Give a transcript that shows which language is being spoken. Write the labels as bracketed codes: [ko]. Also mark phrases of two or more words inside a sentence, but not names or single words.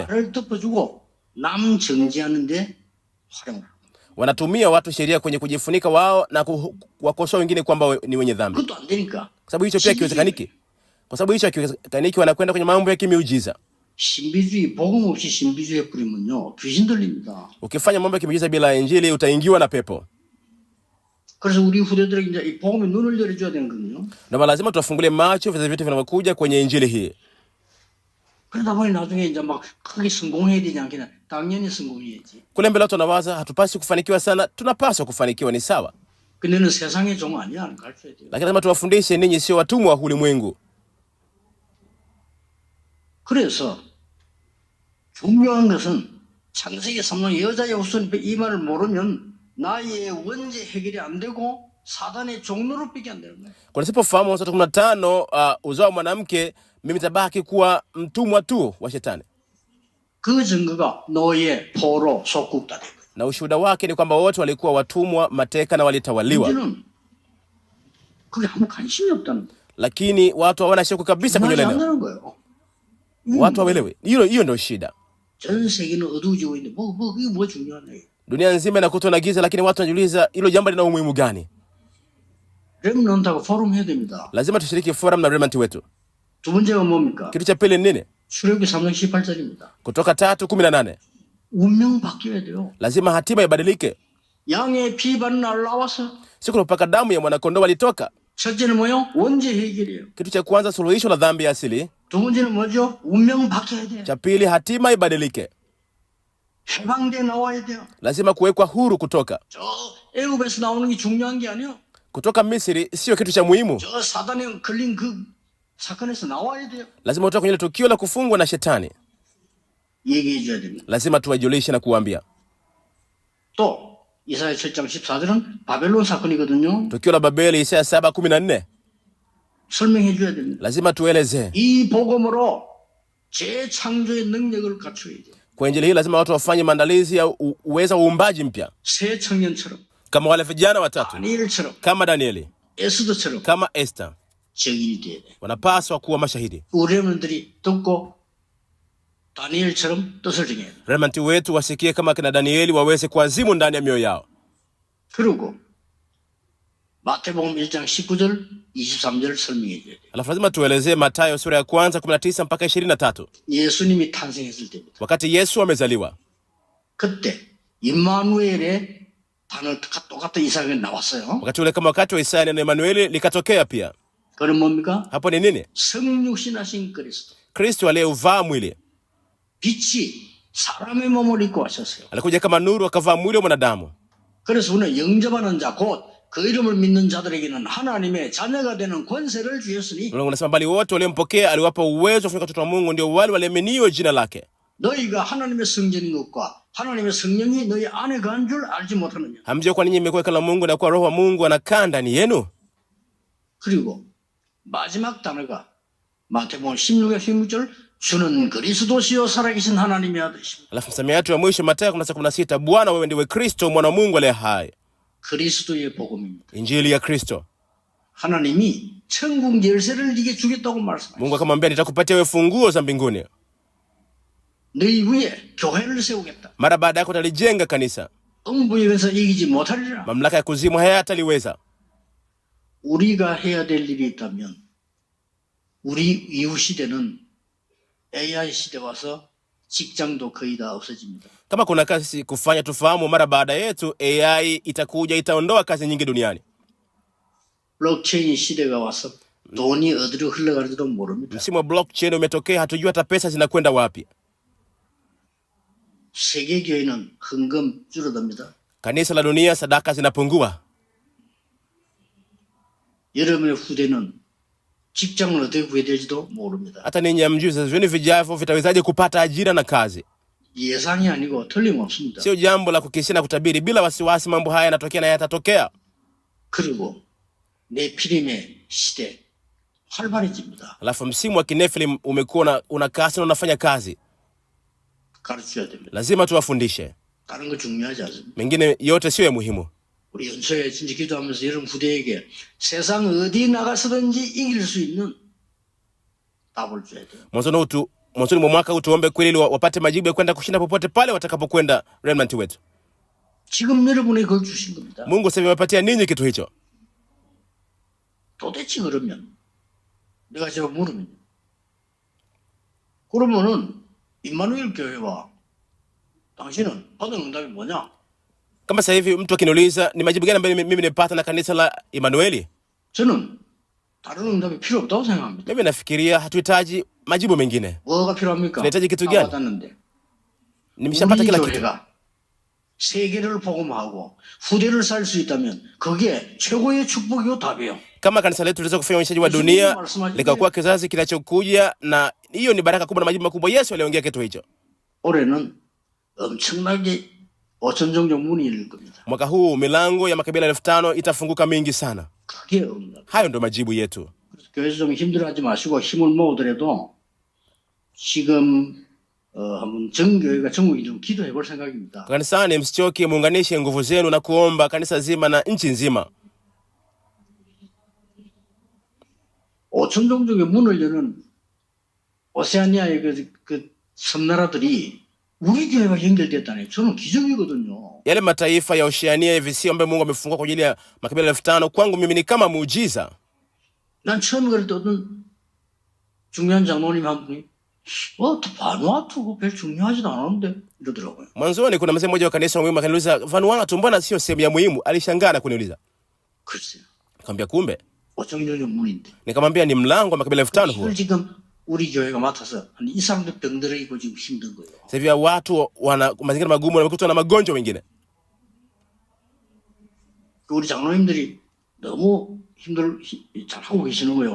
[ko] 나를 덮어주고 남 정죄하는데 활용. [sw] Wanatumia watu sheria kwenye kujifunika wao na kuwakosoa wengine kwamba ni wenye dhambi. [ko] 그것도 안 되니까. [sw] Kwa sababu hicho pia kiwezekaniki. Kwa sababu hicho hakiwezekaniki, wanakwenda kwenye mambo ya kimiujiza. [ko] 신비주의 복음 없이 신비주의 뿌리면요 귀신 들립니다. [sw] Ukifanya mambo ya kimiujiza bila injili utaingiwa na pepo. [ko] 그래서 우리 후대들에게 이제 이 복음에 눈을 열어줘야 되는 거거든요. [sw] Ndio lazima tuwafungulie macho vizazi vyetu vinavyokuja kwenye injili hii. [ko] 그러다 보니 나중에 이제 막 크게 성공해야 되지 않겠나? 당연히 성공해야지. [sw] Kule mbele watu wanawaza hatupasi kufanikiwa sana, tunapaswa kufanikiwa, ni sawa. [ko] 근데는 세상의 종 아니야, 가르쳐야 돼요. [sw] Lakini lazima tuwafundishe ninyi sio watumwa wa ulimwengu. [ko] 그래서 중요한 것은 창세기 3장 여자의 후손이 이 말을 모르면 나의 원죄 해결이 안 되고 사단의 종로로 밖에 안 되는 거예요. [sw] Kwa nisipofahamu Mwanzo 15 uzao wa mwanamke, mimi tabaki kuwa mtumwa tu wa shetani. [ko] 그 증거가 노예, 포로, 속국다 된 거예요. [sw] Na ushuhuda wake ni kwamba wote walikuwa watumwa, mateka na walitawaliwa. [ko] 문제는 그게 아무 관심이 없다는 거예요. [sw] Lakini watu hawana shauku kabisa kwenye neno. [ko] 말이 거예요. [sw] Watu hawaelewi. Hiyo ndio shida. [ko] 전 세계는 어두워지고 있는데 그게 뭐 중요하네. [sw] Dunia nzima inakutwa na giza, lakini watu wanajiuliza hilo jambo lina umuhimu gani? [ko] 렘넌트하고 포럼 해야 됩니다. [sw] Lazima tushiriki forum na remnant wetu. [ko] 두 번째가 뭡니까? [sw] Kitu cha pili ni nini? [ko] 출애굽기 3장 18절입니다. [sw] Kutoka 3:18. [ko] 운명 바뀌어야 돼요. [sw] Lazima hatima ibadilike. [ko] 양의 피 바른 날 나와서 [sw] Siku mpaka damu ya mwanakondoo walitoka. [ko] 첫째는 뭐요? 원죄 해결이에요. [sw] Kitu cha kwanza suluhisho la dhambi ya asili. [ko] 두 번째는 뭐죠? 운명 바뀌어야 돼요. [sw] Cha pili hatima ibadilike. [ko] 해방돼 나와야 돼요. [sw] Lazima kuwekwa huru kutoka. [ko] 저 애굽에서 나오는 게 중요한 게 아니에요. [sw] Kutoka Misri sio kitu cha muhimu. [ko] 저 사단에 걸린 그 사건에서 나와야 돼요. [sw] Lazima utoke kwenye tukio la kufungwa na shetani. [ko] 얘기해 줘야 됩니다. [sw] Lazima tuwajulishe na kuambia. [ko] 또 이사야 7장 14절은 바벨론 사건이거든요. [sw] Tukio la Babeli Isaya 7:14. [ko] 설명해 줘야 됩니다. [sw] Lazima tueleze. [ko] 이 복음으로 재창조의 능력을 갖춰야 돼요. [sw] Kwa injili hii lazima watu wafanye maandalizi ya uweza wa uumbaji mpya. [ko] 새 청년처럼, [sw] Kama wale vijana watatu. [ko] 다니엘처럼, [sw] Kama Danieli. [ko] 에스더처럼 [sw] Kama Esther. [ko] 증인이 돼야 돼요. [sw] Wanapaswa kuwa mashahidi. [ko] 우리 렘넌트들이 듣고 다니엘처럼 뜻을 정해야 돼요. [sw] Remnant wetu wasikie kama kina Danieli, waweze kuazimu ndani ya mioyo yao. [ko] 그리고 마태복음 1장 19절 23절 설명해 줘야 돼요. [sw] Alafu lazima tuelezee Mathayo sura ya 1:19 mpaka 23. [ko] 예수님이 탄생했을 때부터 [sw] Wakati Yesu amezaliwa. [ko] 그때 임마누엘의 단어가 똑같은 이삭이 나왔어요. [sw] Wakati ule kama wakati wa Isaya na Emanueli likatokea pia. [ko] 그건 뭡니까? [sw] Hapo ni nini? [ko] 성육신하신 그리스도. [sw] Kristo aliyeuvaa mwili. [ko] 빛이 사람의 몸을 입고 하셨어요. [sw] Alikuja kama nuru akavaa mwili wa mwanadamu. [ko] 그래서 우리는 영접하는 자 곧 그 이름을 믿는 자들에게는 하나님의 자녀가 되는 권세를 주셨으니 [sw] Mungu anasema bali wote waliompokea aliwapa uwezo wa kufanyika watoto wa Mungu, ndio wale waliaminiwa jina lake. [ko] 너희가 하나님의 성전인 것과 하나님의 성령이 너희 안에 거한 줄 알지 못하느냐. [sw] Hamjui kwa ninyi mmekuwa hekalu la Mungu na kwa roho wa Mungu anakaa ndani yenu? [ko] 그리고 마지막 단어가 마태복음 16의 16절 주는 그리스도시요 살아계신 하나님의 아들이십니다. [sw] Alafu msamiati wa mwisho Mathayo 16:16, Bwana wewe ndiwe Kristo mwana wa Mungu aliye hai. [ko] 그리스도의 복음입니다. [sw] Injili ya Kristo. [ko] 하나님이 천국 열쇠를 네게 주겠다고 말씀하셨습니다. [sw] Mungu akamwambia nitakupatia wewe funguo za mbinguni. [ko] 너희 위에 교회를 세우겠다. [sw] Mara baada yako utalijenga kanisa. [ko] 음부에서 이기지 못하리라. [sw] Mamlaka ya kuzimu hayataliweza. [ko] 우리가 해야 될 일이 있다면 우리 이후 시대는 AI 시대 와서 직장도 거의 다 없어집니다. [sw] Kama kuna kazi kufanya tufahamu, mara baada yetu AI itakuja itaondoa kazi nyingi duniani. [ko] 블록체인 시대가 와서 돈이 어디로 흘러가는지도 모릅니다. [sw] Msimu wa blockchain umetokea, hatujui hata pesa zinakwenda wapi. [ko] 세계 교회는 헌금 줄어듭니다. [sw] Kanisa la dunia sadaka zinapungua. [ko] 여러분의 후대는 직장을 어떻게 구해야 될지도 모릅니다. [sw] Hata ninyi hamjui vizazi vyenu vijavyo vitawezaje kupata ajira na kazi. [ko] 예상이 아니고 틀림없습니다. [sw] Sio jambo la kukisia na kutabiri, bila wasiwasi mambo haya yanatokea na yatatokea. [ko] 그리고 네피림의 시대 활발해집니다. [sw] Alafu msimu wa Kinefilim umekuwa una kasi na unafanya kazi. [ko] 가르쳐야 됩니다. [sw] Lazima tuwafundishe. [ko] 다른 거 중요하지 않습니다. [sw] Mengine yote sio ya muhimu. [ko] 우리 연초에 진짜 기도하면서 여러분 후대에게 세상 어디 나가서든지 이길 수 있는 답을 줘야 돼요. [sw] Mwanzoni mwa mwaka tuombe kweli ili wapate majibu ya kwenda kushinda popote pale watakapokwenda remnant wetu. [ko] 지금 여러분이 그걸 주신 겁니다. [sw] Mungu sasa amewapatia ninyi kitu hicho. [ko] 도대체 그러면 내가 제가 물으면 그러면은 임마누엘 교회와 당신은 받은 응답이 뭐냐? [sw] Kama sasa hivi mtu akiniuliza ni majibu gani ambayo mimi nimepata na kanisa la Emmanueli, [ko] 저는 다른 응답이 필요 없다고 생각합니다. [sw] mimi nafikiria hatuhitaji majibu mengine. [ko] 뭐가 필요합니까? [sw] tunahitaji kitu gani? [ko] 받았는데 [sw] Nimeshapata kila kitu. [ko] 교회가 세계를 복음하고 후대를 살 수 있다면 그게 최고의 축복이고 답이에요. [sw] Kama kanisa letu liweza kufanya uonyeshaji wa dunia likakuwa kizazi kinachokuja, na hiyo ni baraka kubwa na majibu makubwa. Yesu aliongea kitu hicho. [ko] 올해는 엄청나게 5천 정도 문이 열릴 겁니다. [sw] Mwaka huu milango ya makabila 5,000 itafunguka mingi sana. [ko] 그게 응답. [sw] Hayo ndio majibu yetu. [ko] 교회에서 좀 힘들어하지 마시고 힘을 모으더라도 지금 한번 전 교회가 전국에 좀 기도해 볼 생각입니다. [sw] Kanisani msichoke, muunganishe nguvu zenu na kuomba kanisa zima na nchi nzima. [ko] 5천 종족의 문을 여는 오세아니아의 그 섬나라들이 우리 교회가 연결됐다니 저는 기적이거든요. [sw] Yale mataifa ya Oceania hivi sio ambayo Mungu amefungua kwa ajili ya makabila 5,000, kwangu mimi ni kama muujiza. [ko] 난 처음에 그럴 때 어떤 중요한 장로님 한 분이 바누아투 그거 별 중요하지도 않았는데 이러더라고요. [sw] Mwanzoni kuna mzee mmoja wa kanisa muhimu akaniuliza, Vanuatu mbona sio sehemu ya muhimu? Alishangaa na kuniuliza. [ko] 글쎄요. [sw] Nikamwambia kumbe. [ko] 5천 종족 문인데. [sw] Nikamwambia ni mlango wa makabila 5,000 huo. [ko] 지금 우리 교회가 맡아서 이 사람들 병들어 있고 지금 힘든 거예요. [sw] Sasa hivi watu wana mazingira magumu na wamekutwa na magonjwa mengine. [ko] 우리 장로님들이 너무 잘 하고 계시는 거예요.